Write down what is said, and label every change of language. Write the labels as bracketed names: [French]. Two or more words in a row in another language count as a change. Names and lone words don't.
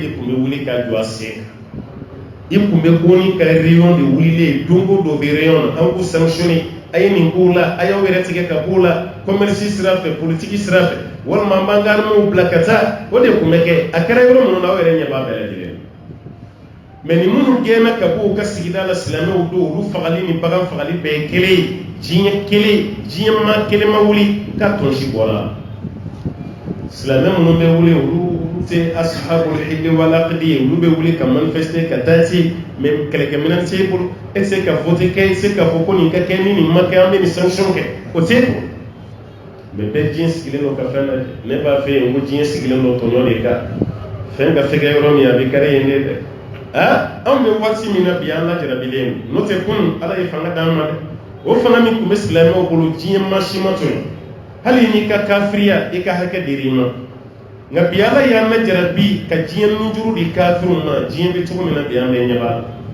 [Bambara] de tun bɛ wuli k'a jɔ a sen kan i tun bɛ ONU ka réunion de wulilen don o don bɛ réunion na an k'u sanctionné a ye nin k'u la a y'aw yɛrɛ tigɛ ka b'u la commerce sira fɛ politique sira fɛ walima an b'an ka armées bila ka taa o de tun bɛ kɛ a kɛra yɔrɔ minnu na aw yɛrɛ ɲɛ b'a bɛɛ lajɛlen mɛ ni minnu gɛnna ka bɔ u ka sigida la silamɛw don olu fagali ni bagan fagali bɛɛ ye kelen ye diɲɛ kelen diɲɛ maa kelen ma wuli k'a tɔnsi bɔra silamɛ minnu bɛ wuli olu tɛ [Arabic] أصحاب الحل والعقد [Bambara] ye olu bɛ wuli ka manifester ka taa ci mɛ kɛlɛkɛminɛn t'e bolo e tɛ se ka voter kɛ e tɛ se k'a fɔ ko nin ka kɛ ni nin ma kɛ an bɛ nin sanction kɛ o t'e bolo mɛ bɛɛ diɲɛ sigilen don ka fɛn lajɛ ne b'a fɛ yen ko diɲɛ sigilen don tɔɲɔ de kan fɛn ka fɛgɛ yɔrɔ min a bɛ kari yen de dɛ anw bɛ waati min na bi an lajarabilen n'o tɛ kunun ala ye fanga d'an ma dɛ o fanga min tun bɛ silamɛw bolo diɲɛ maa si ma tɔɲɔ hali n'i ka kafiriya i ka hakɛ dir'i ma nka bi ala y'an lajarabi ka diɲɛ nujuru di kafiriw ma diɲɛ bɛ cogo min na bi an bɛ ɲɛ b'a la